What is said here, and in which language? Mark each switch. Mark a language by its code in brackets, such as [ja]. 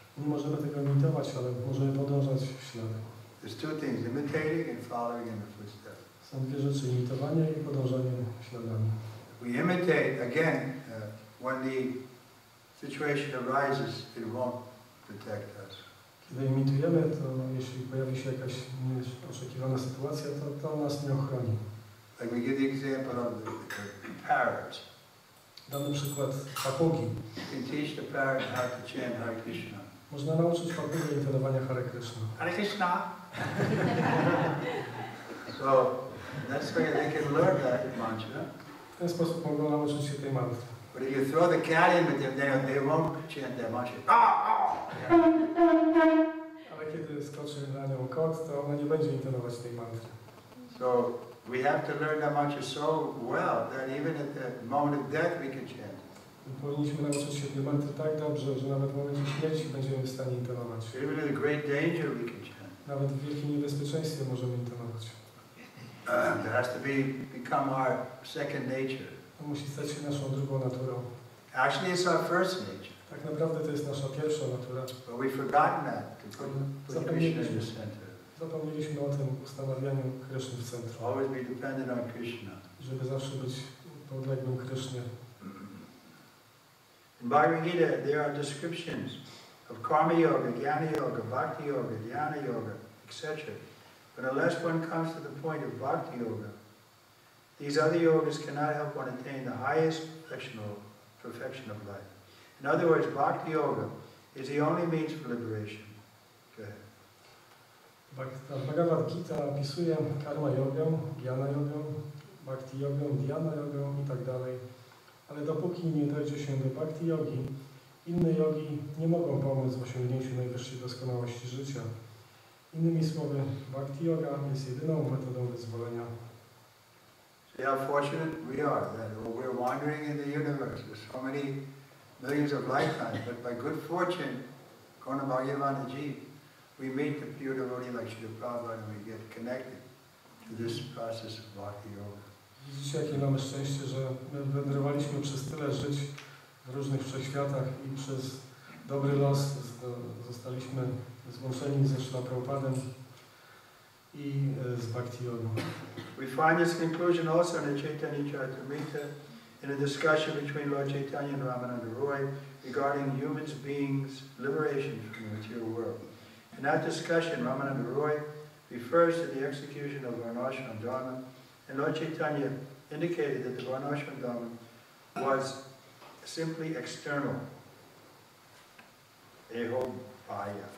[pl] Nie możemy tego imitować, ale możemy podążać w ślady. [en] There's two things, imitating and following in the footsteps. [pl] Są dwie rzeczy, imitowanie i podążanie śladami. [en] We imitate, again, when the situation arises, it won't protect us. [pl] Kiedy imitujemy, to jeśli pojawi się jakaś nieoczekiwana sytuacja, to nas nie ochroni. [en] Like we give the example of the parrots. [pl] Damy przykład papugi. [en] You can teach the parrot how to chant Hare Krishna. [pl] Można nauczyć papugę intonowania Hare Kryszna. [sa] Hare Krishna. [en] So that's why they can learn that mantra. [pl] W ten sposób mogą nauczyć się tej mantry. [en] But if you throw the cat in with them, they won't chant that mantra. [pl] Ale kiedy skoczy na nią kot, to ona nie będzie intonować tej mantry. [en] So we have to learn that mantra so well that even at the moment of death we can chant. [pl] Powinniśmy nauczyć się tej mantry tak dobrze, że nawet w momencie śmierci będziemy w stanie intonować. [en] Even in the great danger we can chant. [pl] Nawet w wielkim niebezpieczeństwie możemy intonować. [en] That has to become our second nature. [pl] To musi stać się naszą drugą naturą. [en] Actually, it's our first nature. [pl] Tak naprawdę to jest nasza pierwsza natura. [en] But we've forgotten that to put Krishna in the center. [pl] Zapomnieliśmy o tym ustanawianiu Kryszny w centrum. [en] Always be dependent on Krishna. [pl] Żeby zawsze być podległym Krysznie. [en] In Bhagavad Gita, there are descriptions of karma yoga, jnana yoga, bhakti yoga, dhyana yoga, etc. But unless one comes to the point of bhakti yoga, these other yogas cannot help one attain the highest perfection of life. In other words, bhakti yoga is the only means for liberation. Go ahead. [pl] Bhagavad Gita opisuje karma jogę, jnana jogę, bhakti jogę, dhyana jogę i tak dalej. Ale dopóki nie dojdzie się do bhakti jogi, inne jogi nie mogą pomóc w osiągnięciu najwyższej doskonałości życia. Innymi słowy, bhakti yoga jest jedyną metodą wyzwolenia. [en] See how fortunate we are that we're wandering in the universe. There's so many millions of lifetimes, but by good fortune, Karna Bhagavanaji, we meet the pure devotee like Srila Prabhupada and we get connected to this process of bhakti yoga. [pl] Widzicie, jakie mamy szczęście, że my wędrowaliśmy przez tyle żyć w różnych wszechświatach i przez dobry los zostaliśmy złączeni ze Srila Prabhupadem i z bhakti jogą. [en] We find this conclusion also in the Chaitanya Charitamrita in a discussion between Lord Chaitanya and Ramananda Roy regarding humans beings' liberation from the material world. In that discussion, Ramananda Roy refers to the execution of Varnashram Dharma, and Lord Chaitanya indicated that the Varnashram Dharma was simply external, eho bhaya.